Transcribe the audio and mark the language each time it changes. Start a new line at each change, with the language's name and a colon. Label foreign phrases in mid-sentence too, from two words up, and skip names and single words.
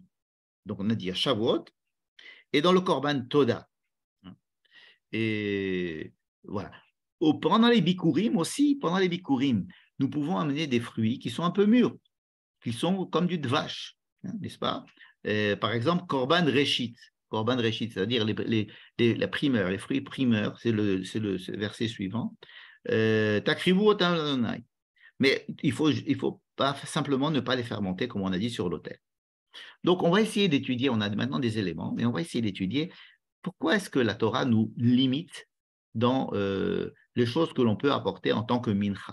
French: Donc on a dit à Shavuot, et dans le
Hebrew: קרבן תודה.
French: Et voilà. Pendant les bikurim aussi, nous pouvons amener des fruits qui sont un peu mûrs, qui sont comme du dvash, n'est-ce pas? Par exemple,
Hebrew: קרבן ראשית. קרבן ראשית,
French: c'est-à-dire la primeur, les fruits primeurs, c'est le verset suivant. Mais il faut pas simplement ne pas les faire monter, comme on a dit, sur l'autel. Donc, on va essayer d'étudier, on a maintenant des éléments, mais on va essayer d'étudier pourquoi est-ce que la Torah nous limite dans les choses que l'on peut apporter en tant que mincha.